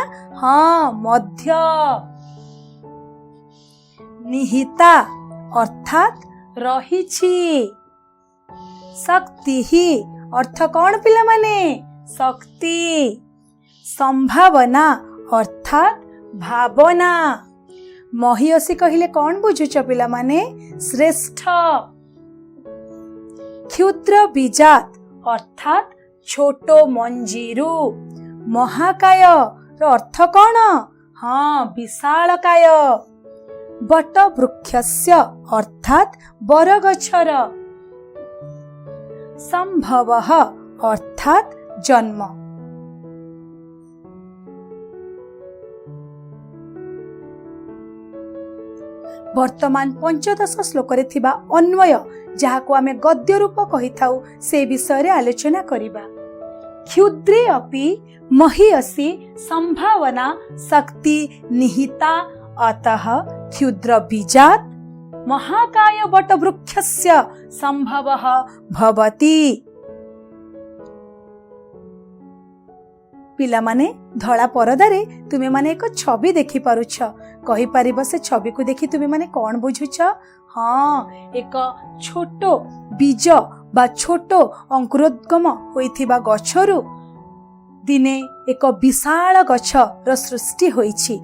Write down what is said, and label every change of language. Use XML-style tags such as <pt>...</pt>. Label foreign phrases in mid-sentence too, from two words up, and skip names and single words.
<or>ହଁ ମଧ୍ୟ। ନିହିତା ଅର୍ଥାତ ରହିଛି। ଶକ୍ତି ହି ଅର୍ଥ କଣ ପିଲା ମାନେ? ଶକ୍ତି। ସମ୍ଭାବନା ଅର୍ଥାତ ଭାବନା। ମହୀୟସୀ କହିଲେ କଣ ବୁଝୁଛ ପିଲା ମାନେ? ଶ୍ରେଷ୍ଠ।</or> <sa>क्षुद्र बीजात</sa> <or>ଅର୍ଥାତ ଛୋଟ ମଞ୍ଜିରୁ। ମହାକାୟ ଅର୍ଥ କଣ? ହଁ ବିଶାଳକାୟ।</or> <sa>बट वृक्षस्य</sa> <or>ଅର୍ଥାତ ବରଗଛର। ସମ୍ଭବଃ ଅର୍ଥାତ ଜନ୍ମ। ବର୍ତ୍ତମାନ ପଞ୍ଚଦଶ ଶ୍ଳୋକରେ ଥିବା ଅନ୍ୱୟ ଯାହାକୁ ଆମେ ଗଦ୍ୟ ରୂପ କହିଥାଉ ସେ ବିଷୟରେ ଆଲୋଚନା କରିବା।</or> <sa>क्षुद्रे अपि महीयसी संभावना शक्ति निहिता अतः क्षुद्र बीजात् महाकाय वटवृक्षस्य संभवः भवति।</sa> <or>ପିଲା ମାନେ ଧଳା ପରଦାରେ ତୁମେ ମାନେ ଏକ ଛବି ଦେଖି ପାରୁଛ, କହି ପାରିବ ସେ ଛବିକୁ ଦେଖି ତୁମେ ମାନେ କଣ ବୁଝୁଛ? ହଁ, ଏକ ଛୋଟ ବୀଜ ବା ଛୋଟ ଅଙ୍କୁରୋଦ୍ଗମ ହୋଇଥିବା ଗଛରୁ ଦିନେ ଏକ ବିଶାଳ ଗଛର ସୃଷ୍ଟି ହୋଇଛି।</or>